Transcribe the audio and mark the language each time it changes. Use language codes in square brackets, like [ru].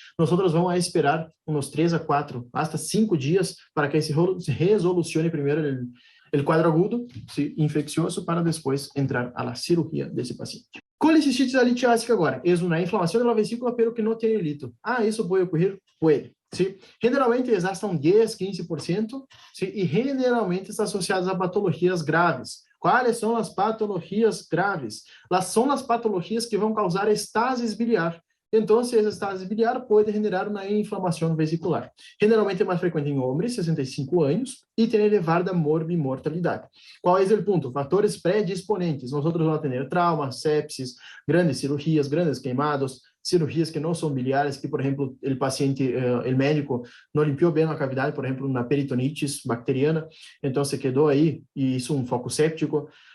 [pt] nós vamos esperar uns 3 a 4, até 5 dias para que se resolucione primeiro o quadro agudo, infeccioso, para depois entrar à cirurgia desse paciente. Colecistite litiásica agora, é uma inflamação da vesícula, pero que não tem lito. Isso pode ocorrer? Pode. Sim. Generalmente, elas estão 10, 15%, sim, e generalmente estão associadas a patologias graves, [es] ¿Cuáles son las patologías graves? Son las patologías que [pt] vão causar [es] estasis biliar. [pt] Então, essa estasis biliar pode generar uma inflamação vesicular. Generalmente é mais frequente em homens, 65 anos, e tem elevada morbimortalidade. Qual é o ponto? Fatores predisponentes. Nós vamos ter trauma, sepsis, grandes cirurgias, grandes queimados, cirurgias que não são biliares, que, por exemplo, o paciente, o médico, não limpiou bem a cavidade, por exemplo, uma peritonitis bacteriana, então se quedou aí, e isso é um foco séptico.